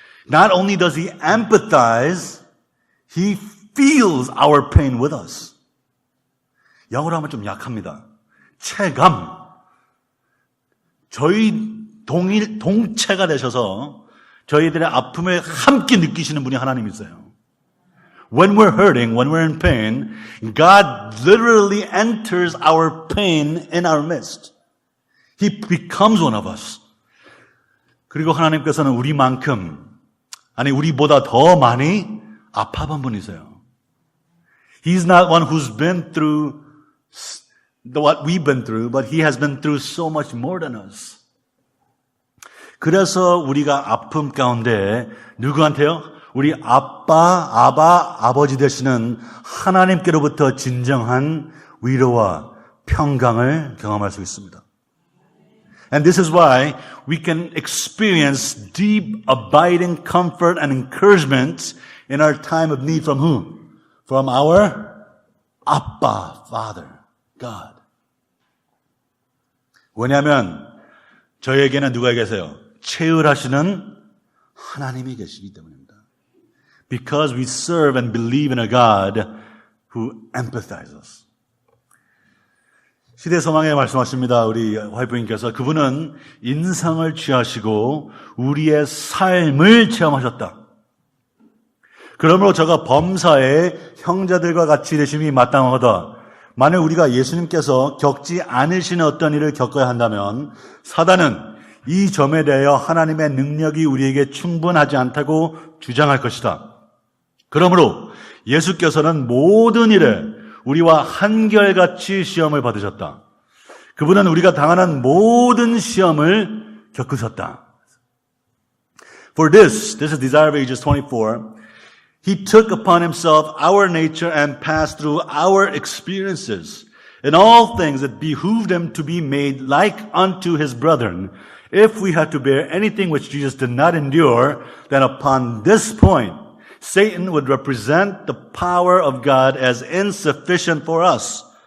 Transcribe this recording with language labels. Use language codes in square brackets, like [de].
[en] Not only does he empathize, he feels our pain with us. [ko] 영어로 하면 좀 약합니다. 체감. 저희 동체가 되셔서 저희들의 아픔을 함께 느끼시는 분이 하나님이세요. [en] When we're hurting, when we're in pain, God literally enters our pain in our midst. He becomes one of us. [ko] 그리고 하나님께서는 우리만큼, 아니 우리보다 더 많이 아파본 분이세요. [en] He's not one who's been through what we've been through, but he has been through so much more than us. [ko] 그래서 우리가 아픔 가운데 누구한테요? 우리 아버지 되시는 하나님께로부터 진정한 위로와 평강을 경험할 수 있습니다. [en] And this is why we can experience deep, abiding comfort and encouragement in our time of need from who? From our Abba, Father, God. [ko] 왜냐하면 저희에게는 누가 계세요? 체휼하시는 하나님이 계시기 때문입니다. [en] Because we serve and believe in a God who empathizes. [ko] 시대소망에 말씀하십니다. 우리 와이프님께서 그분은 인상을 취하시고 우리의 삶을 체험하셨다. 그러므로 저가 범사에 형제들과 같이 되심이 마땅하다. 만일 우리가 예수님께서 겪지 않으시는 어떤 일을 겪어야 한다면 사단은 이 점에 대하여 하나님의 능력이 우리에게 충분하지 않다고 주장할 것이다. 그러므로 예수께서는 모든 일에 우리와 한결같이 시험을 받으셨다. 그분은 우리가 당하는 모든 시험을 겪으셨다. [en] For this is Desire of Ages 24, He took upon Himself our nature and passed through our experiences. In all things it behooved Him to be made like unto His brethren. If we had to bear anything which Jesus did not endure, then upon this point, Satan would represent the power of God as insufficient for us.